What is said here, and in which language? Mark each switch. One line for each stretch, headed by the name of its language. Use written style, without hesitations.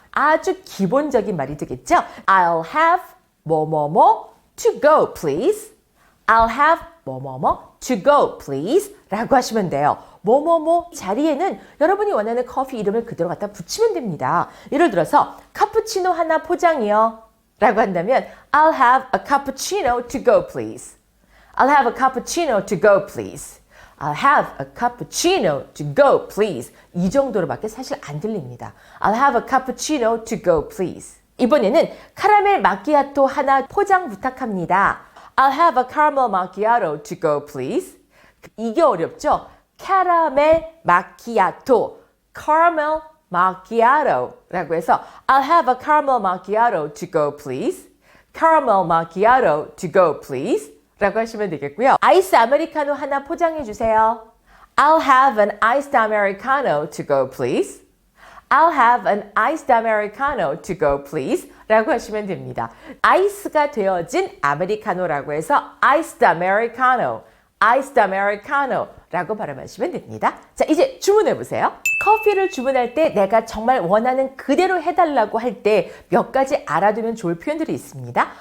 Korean: 아주 기본적인 말이 되겠죠.
English: I'll have 뭐뭐뭐 to go please. I'll have 뭐뭐뭐 to go please
Korean: 라고 하시면 돼요. 뭐뭐뭐 자리에는 여러분이 원하는 커피 이름을 그대로 갖다 붙이면 됩니다. 예를 들어서 카푸치노 하나 포장이요. 라고 한다면
English: I'll have a cappuccino to go please. I'll have a cappuccino to go please. I'll have a cappuccino to go please.
Korean: 이 정도로밖에 사실 안 들립니다.
English: I'll have a cappuccino to go please.
Korean: 이번에는 카라멜 마키아토 하나 포장 부탁합니다.
English: I'll have a caramel macchiato to go please.
Korean: 이게 어렵죠? 카라멜 마키아토,
English: caramel macchiato
Korean: 라고 해서
English: I'll have a caramel macchiato to go please. Caramel macchiato to go please
Korean: 라고 하시면 되겠고요. 아이스 아메리카노 하나 포장해 주세요.
English: I'll have an iced americano to go please. I'll have an iced americano to go please
Korean: 라고 하시면 됩니다. 아이스가 되어진 아메리카노라고 해서
English: iced americano, iced americano
Korean: 라고 발음하시면 됩니다. 자, 이제 주문해 보세요. 커피를 주문할 때 내가 정말 원하는 그대로 해달라고 할 때 몇 가지 알아두면 좋을 표현들이 있습니다.